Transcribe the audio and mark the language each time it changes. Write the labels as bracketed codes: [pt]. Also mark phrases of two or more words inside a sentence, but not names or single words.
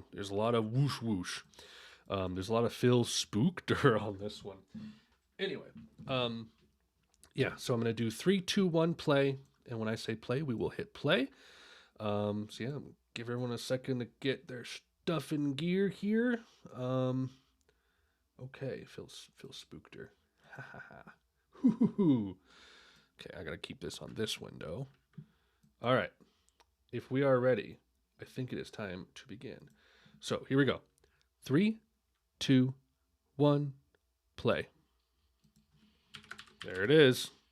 [en] There's a lot of whoosh whoosh. There's a lot of Phil Spookter on this one. Anyway, yeah, so I'm going to do 3, 2, 1, play. And when I say play, we will hit play. So yeah, give everyone a second to get their stuff in gear here. Okay, Phil Spookter. Ha ha ha. Hoo hoo hoo. Okay, I got to keep this on this window. All right. if we are ready, I think it is time to begin. So here we go. 3, 2, 1, play. There it is.